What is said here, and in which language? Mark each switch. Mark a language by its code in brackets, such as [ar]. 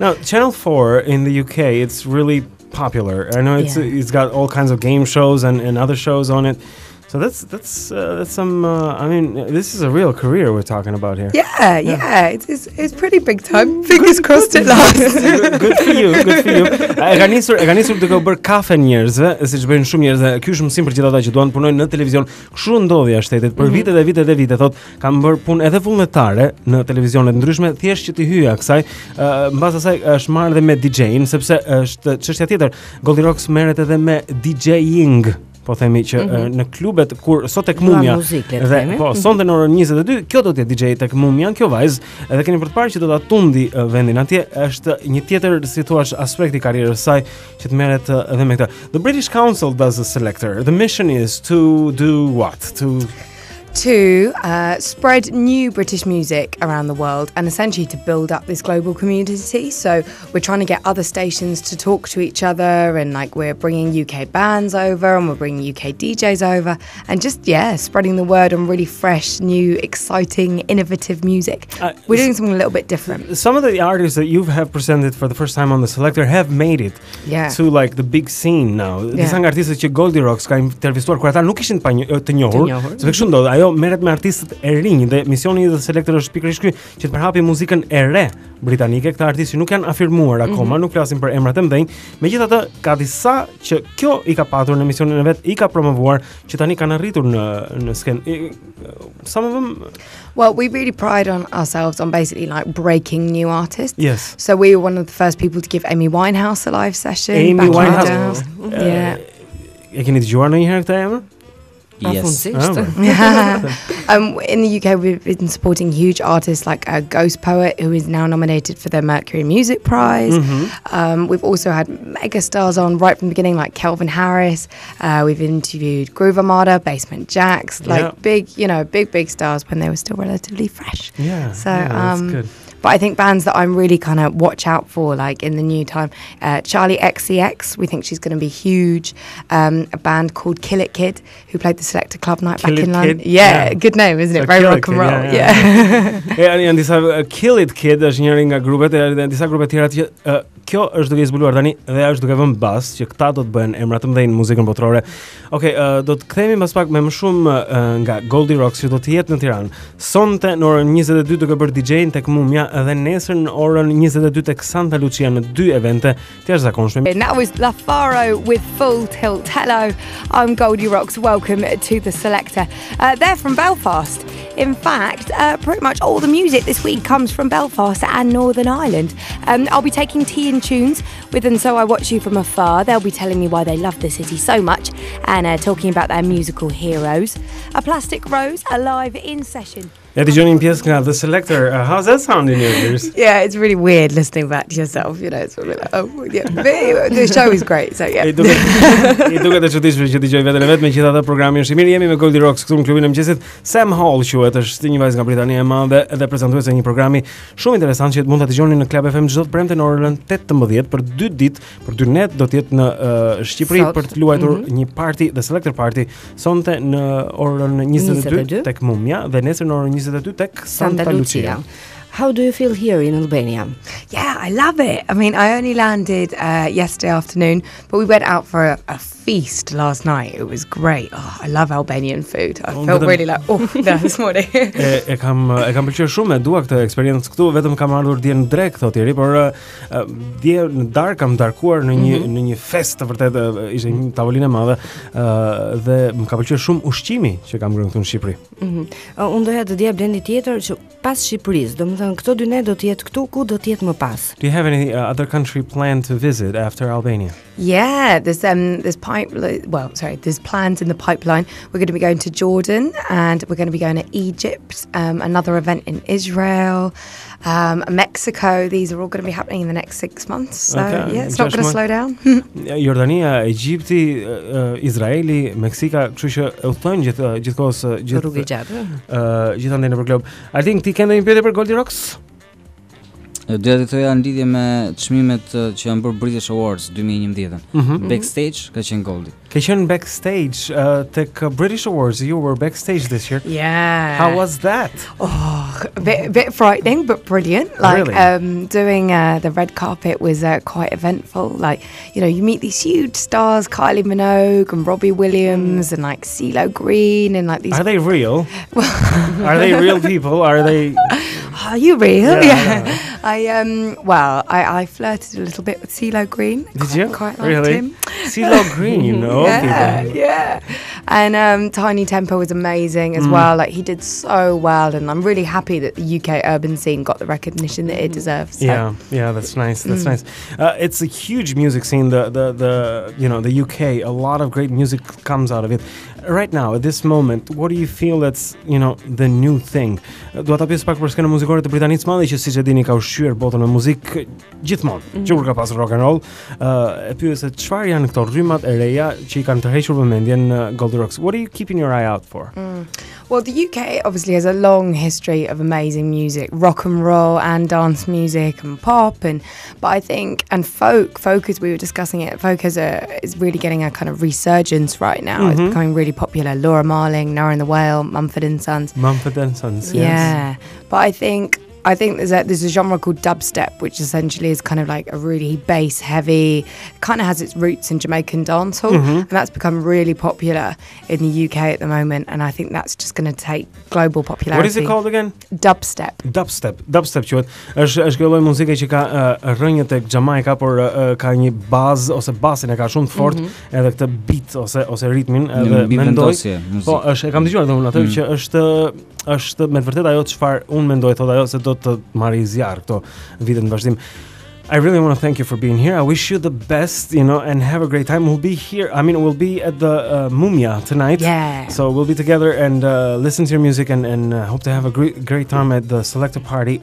[en] Now, Channel 4 in the UK, it's really popular. I know it's got all kinds of game shows and other shows on it. So that's some. This is a real career we're talking about here. Yeah. It's pretty big time. Fingers crossed it lasts. Good for you. [sq] E ka nisur duke u bërë kafe njerëzve, siç bëjnë shumë njerëz. Ky është mësim për gjithë ata që duan të punojnë në televizion. Kështu ndodhi jashtë shtetit për vite dhe vite dhe vite. Thotë kam bërë punë edhe vullnetare në televizionet ndryshme, thjesht që të hyja kësaj. Mbas asaj është marrë edhe me DJ-in, sepse është çështja tjetër. Goldierocks merret edhe me DJ-ing. Po themi që në klubet kur sot tek Mumia dhe sonte në orën 22 kjo do të jetë DJ tek Mumia, kjo vajzë, edhe keni për të parë që do ta tundi vendin atje, është një tjetër si thua aspekt i karrierës saj që të merret edhe me këtë. [en] The British Council does a selector. The mission is to do what? to spread new British music around the world and essentially to build up this global community. So we're trying to get other stations to talk to each other, and like we're bringing UK bands over and we're bringing UK DJs over, and just spreading the word on really fresh, new, exciting, innovative music. We're doing something a little bit different. Some of the artists that you have presented for the first time on the Selector have made it to like the big scene now. [sq] Disa nga artistët që Goldierocks ka intervistuar kur ata nuk ishin të njohur, sepse kështu ndodh. Ajo merret me artistët e rinj dhe misioni i The Selector është pikërisht ky, që të përhapi muzikën e re britanike. Këta artistë që nuk janë afirmuar akoma, nuk flasin për emrat e mëdhenj. Megjithatë, ka disa që kjo i ka patur në misionin e vet, i ka promovuar, që tani kanë arritur në skenë. [en] Some of them. Well, we really pride on ourselves on basically like breaking new artists. Yes. So we were one of the first people to give Amy Winehouse a live session. Amy Winehouse. [sq] E keni dëgjuar ndonjëherë këtë emër? [en] Yes. In the UK, we've been supporting huge artists like a Ghost Poet, who is now nominated for the Mercury Music Prize. We've also had mega stars on right from the beginning, like Calvin Harris. We've interviewed Groove Armada, Basement Jaxx, like big stars when they were still relatively fresh. That's good. But I think bands that I'm really kind of watch out for, like in the new time, Charlie XCX, we think she's going to be huge. A band called Kill It Kid, who played the Selector Club night back in London. Yeah, good name, isn't it? Very rock and roll. [sq] Janë disa Kill It Kid është njëri nga grupet, dhe disa grupe tjera që kjo është duke zbuluar tani dhe është duke vënë bas që këta do të bëhen emra të mëdhenj në muzikën botërore. Okej, do të kthehemi pas pak me më shumë nga Goldierocks që do të jetë në Tiranë. Sonte në orën 22 duke bërë DJ-n tek Mumia dhe nesër në orën 22 tek Santa Lucia në 2 evente të jashtëzakonshme. [en] And that was La Faro with Full Tilt. Hello, I'm Goldierocks. Welcome to the Selector. They're from Belfast. In fact, pretty much all the music this week comes from Belfast and Northern Ireland. I'll be taking tea and tunes with And So I Watch You From Afar. They'll be telling me why they love the city so much and talking about their musical heroes. A Plastic Rose, alive in session. [sq] Ja dëgjoni një pjesë nga The Selector. [en] How's that sound in your ears? Yeah, it's really weird listening back to yourself, you know, it's sort of like, oh, yeah. The show is great, so yeah. [sq] I duket e çuditshme që dëgjoj veten e vet, megjithatë programi është i mirë. Jemi me Goldierocks këtu në klubin e Mengjesit. Sam Hall quhet, është një vajzë nga Britania e Madhe dhe prezantuese e një programi shumë interesant që mund ta dëgjoni në Klub FM çdo të premte në orën 18 për 2 ditë, për 2 net do të jetë në Shqipëri për të luajtur një party, The Selector Party, sonte në orën 22 tek Mumia dhe nesër në orën 22 tek Santa Lucia. [en] How do you feel here in Albania? Yeah, I love it. I mean, I only landed yesterday afternoon, but we went out for a feast last night. It was great. Oh, I love Albanian food. I felt really like, this morning. [sq] E kam pëlqyer shumë, dua këtë eksperiencë këtu, vetëm kam ardhur dje në drek thotë tjerë, por dje në darkë kam darkuar në një fest të vërtetë, ishte një tavolinë e madhe dhe më ka pëlqyer shumë ushqimi që kam ngrënë këtu në Shqipëri. Unë doja të dija Blendi tjetër që pas Shqipërisë, domethënë këto 2 net do të jetë këtu, ku do të jetë më pas? [en] Do you have any other country planned to visit after Albania? Yeah, there's plans in the pipeline. We're going to be going to Jordan and we're going to be going to Egypt, another event in Israel, Mexico. These are all going to be happening in the next 6 months. So yeah, it's not going to slow down. [sq] Jordania, Egjipti, Izraeli, Meksika, kështu që udhtojnë gjithkohës rrugë gjatë. Gjithandej nëpër glob. [en] I think [sq] ti ke ndonjë pyetje për Goldierocks? Doja të thoja në lidhje me çmimet që janë bërë British Awards 2011. Backstage ka qenë Goldi. Ka qenë backstage tek British Awards. [en] You were backstage this year. Yeah. How was that? Oh, a bit frightening, but brilliant. Like really? Doing the red carpet was quite eventful. Like, you know, you meet these huge stars, Kylie Minogue and Robbie Williams and like CeeLo Green and like these. Are they real? Are they real people? Are they? Are you real? Yeah. I flirted a little bit with CeeLo Green. Did you? Quite really? liked him. CeeLo Green, you know. Yeah. And Tiny Temper was amazing as well. Like he did so well, and I'm really happy that the UK urban scene got the recognition that it deserves. So. Yeah, that's nice. That's nice. It's a huge music scene. The UK, a lot of great music comes out of it. right now at this moment, what do you feel that's, the new thing? [sq] Dua ta pyes pak për skenën muzikore të Britanisë së Madhe që siç e dini ka ushqyer botën me muzikë gjithmonë. Që kur ka pasur rock and roll, e pyes se çfarë janë këto rrymat e reja që I kanë tërhequr vëmendjen në Goldierocks. [en] What are you keeping your eye out for? Well, the UK obviously has a long history of amazing music, rock and roll and dance music and pop, but I think, and folk as we were discussing it, folk is really getting a kind of resurgence right now. It's becoming really popular. Laura Marling, Noah and the Whale, Mumford and Sons. Mumford and Sons, yes. Yeah, but I think there's a genre called dubstep, which essentially is kind of like a really bass heavy, kind of has its roots in Jamaican dancehall, and that's become really popular in the UK at the moment, and I think that's just going to take global popularity. What is it called again? Dubstep. [sq] Dubstep quhet. Është kjo lloj muzike që ka rrënjë tek Jamaica, por ka një bazë ose basin e ka shumë të fortë, edhe këtë beat ose ritmin, edhe mendoj. Po, e kam dëgjuar domun atë që është me vërtet ajo çfarë unë mendoj, thotë ajo se do të marrë zjarr këto vite në vazhdim. [en] I really want to thank you for being here. I wish you the best, and have a great time. We'll be here. We'll be at the Mumia tonight. Yeah. So we'll be together and listen to your music and hope to have a great time at the Selector Party.